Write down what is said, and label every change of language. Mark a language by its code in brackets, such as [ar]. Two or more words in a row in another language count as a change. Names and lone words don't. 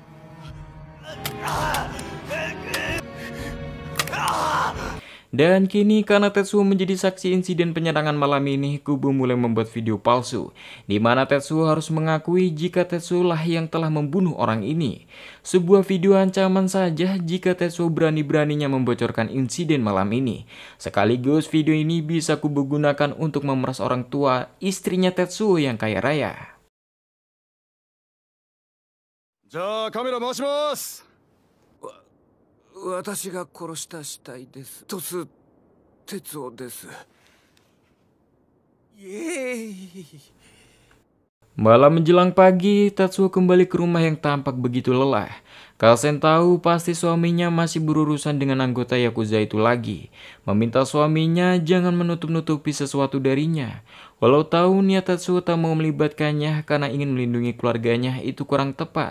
[id] Dan kini karena Tetsuo menjadi saksi insiden penyerangan malam ini, Kubo mulai membuat video palsu, di mana Tetsuo harus mengakui jika Tetsuo lah yang telah membunuh orang ini. Sebuah video ancaman saja jika Tetsuo berani-beraninya membocorkan insiden malam ini. Sekaligus video ini bisa Kubo gunakan untuk memeras orang tua istrinya Tetsuo yang kaya raya. [ja] じゃあカメラ回します。私が殺した死体です。鳥栖哲夫です。イエーイ。 [id] Malam menjelang pagi, Tetsuo kembali ke rumah yang tampak begitu lelah. Kasen tahu pasti suaminya masih berurusan dengan anggota Yakuza itu lagi. Meminta suaminya jangan menutup-nutupi sesuatu darinya. Walau tahu niat Tetsuo tak mau melibatkannya karena ingin melindungi keluarganya, itu kurang tepat.